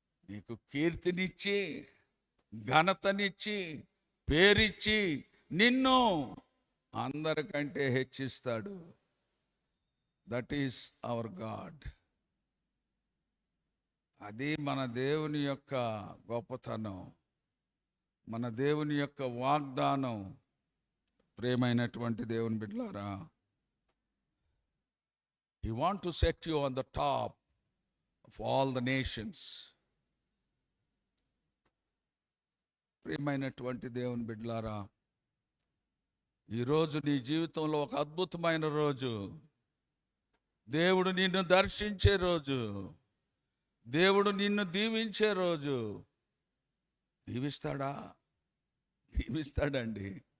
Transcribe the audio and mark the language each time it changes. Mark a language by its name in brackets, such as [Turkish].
[Telugu] నీకు కీర్తినిచ్చి, ఘనతనిచ్చి, పేరిచ్చి నిన్ను అందరికంటే హెచ్చిస్తాడు. [English] That is our God. [Telugu] అది మన దేవుని యొక్క గొప్పతనం, మన దేవుని యొక్క వాగ్దానం. ప్రేమైనటువంటి దేవుని బిడ్డలారా, [English] He want to set you on the top of all the nations. [Telugu] ప్రియమైనటువంటి దేవుని బిడ్డలారా, ఈరోజు నీ జీవితంలో ఒక అద్భుతమైన రోజు. దేవుడు నిన్ను దర్శించే రోజు, దేవుడు నిన్ను దీవించే రోజు. దీవిస్తాడా? దీవిస్తాడండి.